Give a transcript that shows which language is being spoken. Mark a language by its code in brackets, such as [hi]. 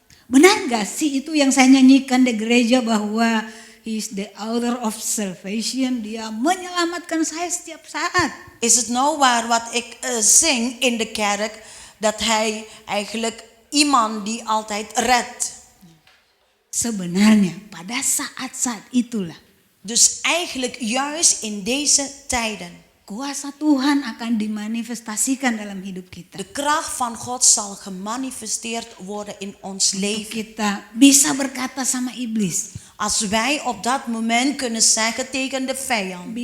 [id] Benar nggak sih itu yang saya nyanyikan di gereja bahwa [en] He is the author of salvation, [id] dia menyelamatkan saya setiap saat. [nl] Is het nou waar wat ik zing in de kerk, dat hij eigenlijk iemand die altijd redt? [id] Sebenarnya pada saat-saat itulah [nl] Dus eigenlijk juist in deze tijden, [id] kuasa Tuhan akan dimanifestasikan dalam hidup kita. [nl] de kracht van God zal gemanifesteerd worden in ons leven. [id] Kita bisa berkata sama iblis, [nl] Als wij op dat moment kunnen zeggen tegen de vijand.